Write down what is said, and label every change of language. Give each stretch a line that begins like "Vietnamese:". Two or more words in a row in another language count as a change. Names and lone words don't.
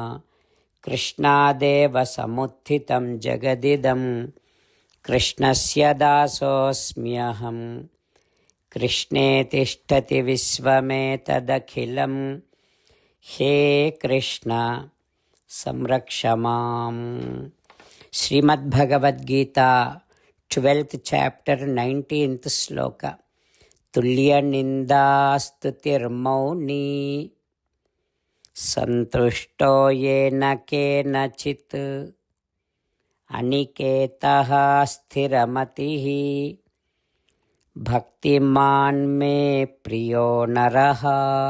Sanskrit: कृष्णादेव समुत्थितं जगदिदं कृष्णस्य दासोऽस्म्यहम्. कृष्णे तिष्ठति विश्वमेतदखिलम्. हे कृष्ण संरक्ष माम्.
English: Srimad Bhagavad Gita, 12th chapter, 19th sloka.
Sanskrit: तुल्यनिन्दास्तुतिर्मौनी. सन्तुष्टो येन केनचित् अनिकेतः स्थिरमतिः भक्तिमान्मे प्रियो नरः.